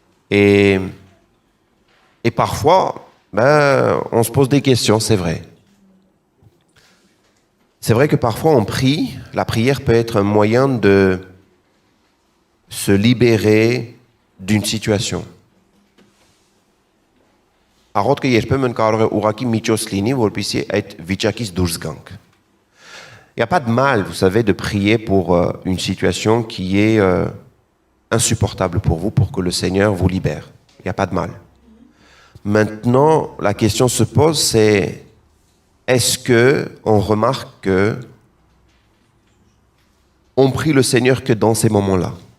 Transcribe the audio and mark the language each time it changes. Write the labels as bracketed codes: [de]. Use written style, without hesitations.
[fr] Et parfois, on se pose des questions, c'est vrai. C'est vrai que parfois on prie, la prière peut être un moyen de se libérer d'une situation. [hy] Աղոթքը երբեմն կարող է ուղղակի միջոց լինի, որպեսզի այդ վիճակից դուրս գանք. [fr] Il n'y a pas de mal, vous savez, de prier pour une situation qui est insupportable pour vous, pour que le Seigneur vous libère. Il n'y a pas de mal. Maintenant, la question se pose, c'est est-ce qu'on remarque que on prie le Seigneur que dans ces moments-là?